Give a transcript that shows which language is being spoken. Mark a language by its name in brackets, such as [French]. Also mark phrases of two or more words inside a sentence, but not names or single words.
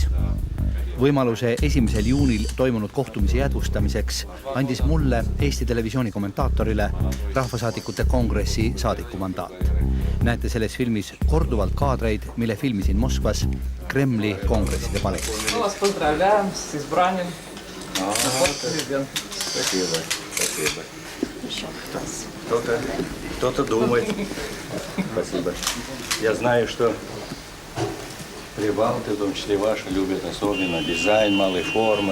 [Estonian] Võimaluse 1. juunil toimunud kohtumise jätkustamiseks andis mulle Eesti Televisiooni kommentaatorile rahvasaadikute kongressi saadiku mandaat. Näete selles filmis korduvalt kaadreid, mille filmisin Moskvas Kremli kongresside paletis. [Russian] Мы вас поздравляем с избранием. Спасибо. Кто-то думает. Спасибо. Я знаю, что прибалты, в том числе ваши, любят особенно дизайн малой формы.